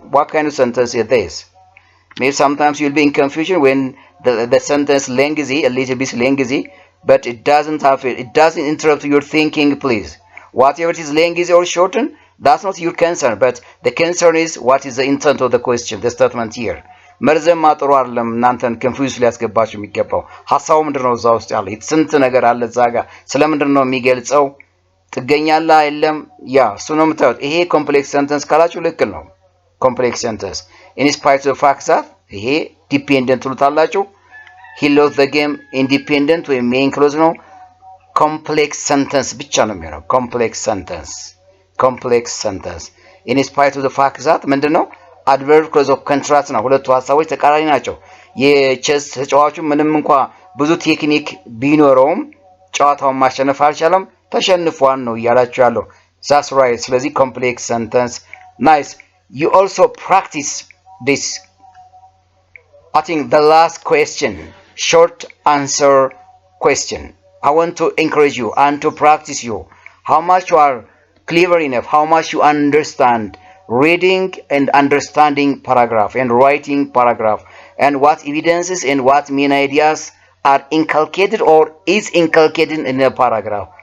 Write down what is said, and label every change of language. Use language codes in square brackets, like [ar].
[en] What kind of sentence is this? Maybe sometimes you'll be in confusion when the sentence lengthy, a little bit lengthy, but it doesn't interrupt your thinking, please. Whatever it is lengthy or shortened, that's not your concern, but the concern is what is the intent of the question, the statement here. [am] መርዘም ማጥሩ አይደለም እናንተን ኮንፊውዝ ሊያስገባችሁ የሚገባው ሐሳቡ ምንድነው? እዛ ውስጥ ያለው ስንት ነገር አለ እዛ ጋር ስለምንድነው የሚገልጸው? ትገኛላ አይደለም? ያ እሱ ነው የምታዩት። ይሄ ኮምፕሌክስ ሰንተንስ ካላችሁ ልክ ነው። ኮምፕሌክስ ሰንተንስ in spite of the fact that ይሄ ዲፔንደንት ትሉታላችሁ። he lost the game independent ወይ main clause ነው። complex sentence ብቻ ነው የሚሆነው complex sentence in spite of the fact that ምንድነው adverb clause of contrast ነው። ሁለቱ ሐሳቦች ተቃራኒ ናቸው። የቼስ ተጫዋቹ ምንም እንኳን ብዙ ቴክኒክ ቢኖረውም ጨዋታውን ማሸነፍ አልቻለም፣ ተሸንፏል ነው እያላችሁ ያለው። [en] that's right። [am] ስለዚህ complex sentence nice. [en] you also practice this. I think the last question, short answer question. I want to encourage you and to practice you how much you are clever enough, how much you understand reading and understanding paragraph and writing paragraph, and what evidences and what main ideas are inculcated or is inculcated in a paragraph.